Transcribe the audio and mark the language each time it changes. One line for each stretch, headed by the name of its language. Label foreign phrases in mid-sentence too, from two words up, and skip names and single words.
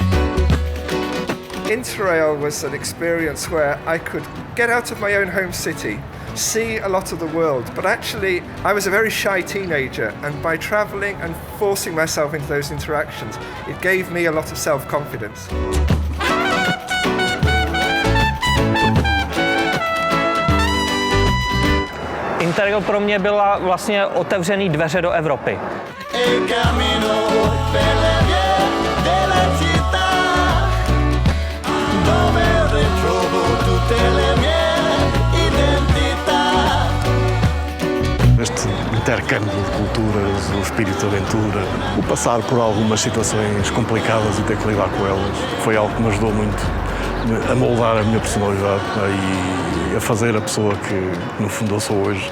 English: InterRail was an experience where I could get out of my own home city, see a lot of the world, but actually I was a very shy teenager, and by travelling and forcing myself into those interactions, it gave me a lot of self-confidence.
Czech: InterRail pro mě byla vlastně otevřený dveře do Evropy.
Italian: e cammino per le vie della città, dove ritrovo tutte le mie identità.
Portuguese: Este intercâmbio de culturas, o espírito de aventura, o passar por algumas situações complicadas e ter que lidar com elas, foi algo que me ajudou muito a moldar a minha personalidade e a fazer a pessoa que, no fundo, eu sou hoje.